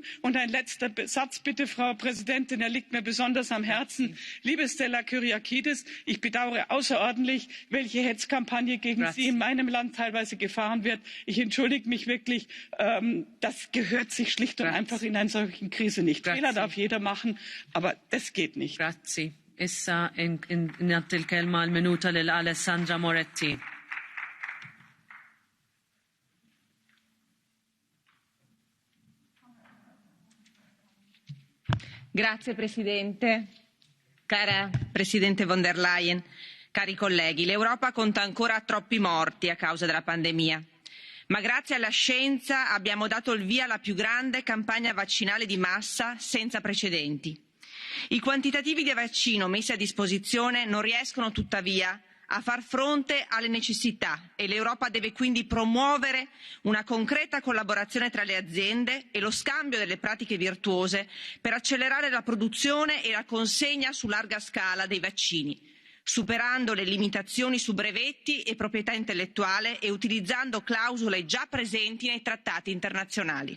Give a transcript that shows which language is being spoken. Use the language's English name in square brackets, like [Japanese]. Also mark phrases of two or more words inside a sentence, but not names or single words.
[German] Und ein letzter Satz bitte, Frau Präsidentin, er liegt mir besonders am Herzen. Liebe Stella Kyriakides, ich bedauere außerordentlich, welche Hetzkampagne gegen Sie in meinem Land teilweise gefahren wird. Ich entschuldige mich wirklich. Das gehört sich schlicht und einfach in einer solchen Krise nicht. Fehler darf jeder machen, aber das geht nicht. [Maltese] Issa nagħti l-kelma l-minuta lil Alessandra Moretti. [Italian] Grazie Presidente, cara Presidente von der Leyen, cari colleghi, l'Europa conta ancora troppi morti a causa della pandemia. Ma grazie alla scienza abbiamo dato il via alla più grande campagna vaccinale di massa senza precedenti. I quantitativi di vaccino messi a disposizione non riescono tuttavia a far fronte alle necessità e l'Europa deve quindi promuovere una concreta collaborazione tra le aziende e lo scambio delle pratiche virtuose per accelerare la produzione e la consegna su larga scala dei vaccini, superando le limitazioni su brevetti e proprietà intellettuale e utilizzando clausole già presenti nei trattati internazionali.